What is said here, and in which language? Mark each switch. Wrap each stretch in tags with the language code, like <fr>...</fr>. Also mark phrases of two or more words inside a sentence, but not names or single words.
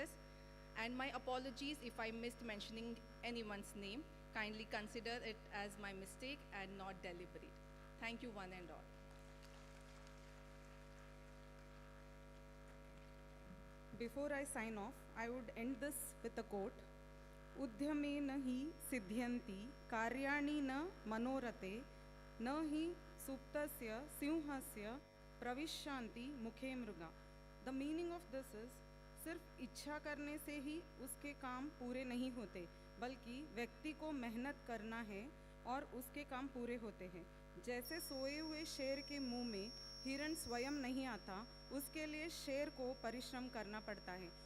<en>And my apologies if I missed mentioning anyone's name. Kindly consider it as my mistake and not deliberate. Thank you one and all. Before I sign off, I would end this with a quote.</en> <sa>उद्यमेन हि सिध्यन्ति कार्याणि न मनोरथैः न हि सुप्तस्य सिंहस्य प्रविशन्ति मुखे मृगाः.</sa> <en>The meaning of this is,</en> <hi>सिर्फ इच्छा करने से ही उसके काम पूरे नहीं होते, बल्कि व्यक्ति को मेहनत करना है और उसके काम पूरे होते हैं. जैसे सोए हुए शेर के मुंह में हिरण स्वयं नहीं आता, उसके लिए शेर को परिश्रम करना पड़ता है.</hi>